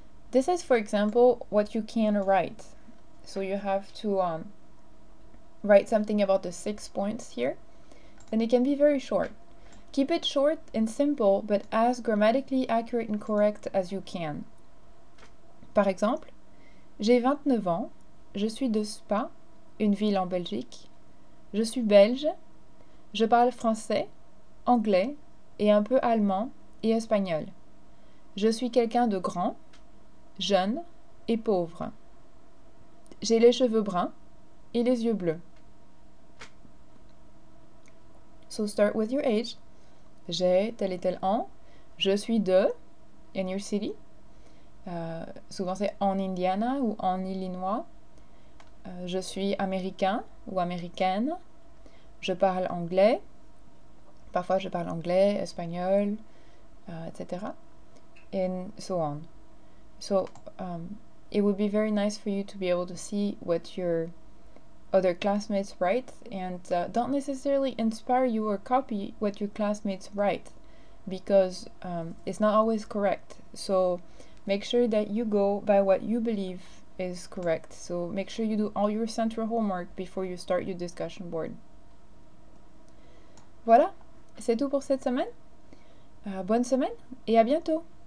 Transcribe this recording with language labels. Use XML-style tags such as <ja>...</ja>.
<en>This is, for example, what you can write. So you have to write something about the 6 points here, and it can be very short. Keep it short and simple, but as grammatically accurate and correct as you can.</en> <fr>Par exemple, j'ai 29 ans, je suis de Spa, une ville en Belgique, je suis belge, je parle français, anglais et un peu allemand et espagnol. Je suis quelqu'un de grand, jeune et pauvre. J'ai les cheveux bruns et les yeux bleus.</fr> <en>So start with your age.</en> <fr>J'ai tel et tel an. Je suis de,</fr> <en>in your city.</en> <fr>Souvent c'est en Indiana ou en Illinois. Je suis américain ou américaine. Je parle anglais. Parfois je parle anglais, espagnol, etc.</fr> <en>And so on. So it would be very nice for you to be able to see what your other classmates write, and don't necessarily inspire you or copy what your classmates write, because it's not always correct. So make sure that you go by what you believe is correct. So make sure you do all your central homework before you start your discussion board.</en> <fr>Voilà, c'est tout pour cette semaine. Bonne semaine et à bientôt!</fr>